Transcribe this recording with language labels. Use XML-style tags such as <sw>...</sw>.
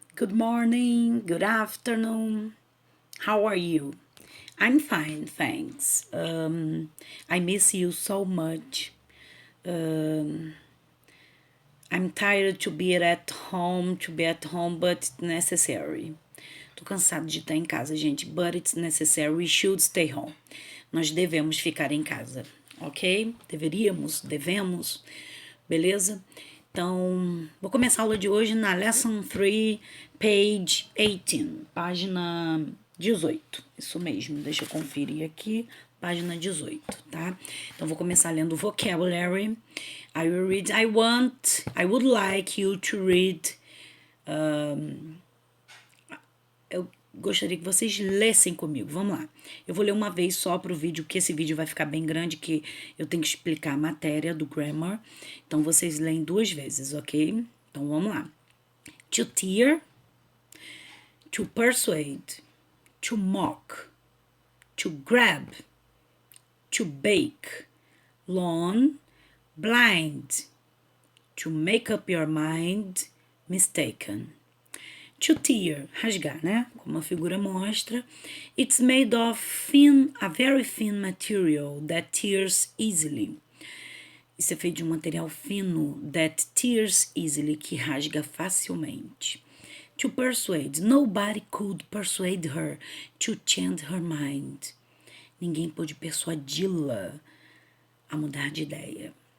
<en>Good morning, good afternoon. How are you? I'm fine, thanks. I miss you so much. Um, I'm tired to be at home, but it's necessary.</en> <pt>Tô cansado de estar em casa, gente,</pt> <en>but it's necessary. We should stay home.</en> <pt>Nós devemos ficar em casa, ok? Devemos, beleza? Então, vou começar a aula de hoje na</pt> <en>Lesson 3, page 18,</en> <pt>página 18. Isso mesmo, deixa eu conferir aqui, página 18, tá? Então, vou começar lendo vocabulary.</pt> <en>I will read, I would like you to read.</en> <pt>Eu gostaria que vocês lessem comigo. Vamos lá. Eu vou ler uma vez só pro vídeo, que esse vídeo vai ficar bem grande, que eu tenho que explicar a matéria do grammar. Então, vocês leem 2 vezes, ok? Então, vamos lá.</pt> <en>To tear, to persuade, to mock, to grab, to bake, loan, blind, to make up your mind, mistaken. To tear,</en> <pt>rasgar, né? Como a figura mostra.</pt> <en>It's made of a very thin material that tears easily.</en> <pt>Isso é feito de um material fino</pt> <en>that tears easily,</en> <pt>que rasga facilmente.</pt> <en>To persuade, nobody could persuade her to change her mind.</en> <pt>Ninguém pôde persuadi-la a mudar de ideia.</pt>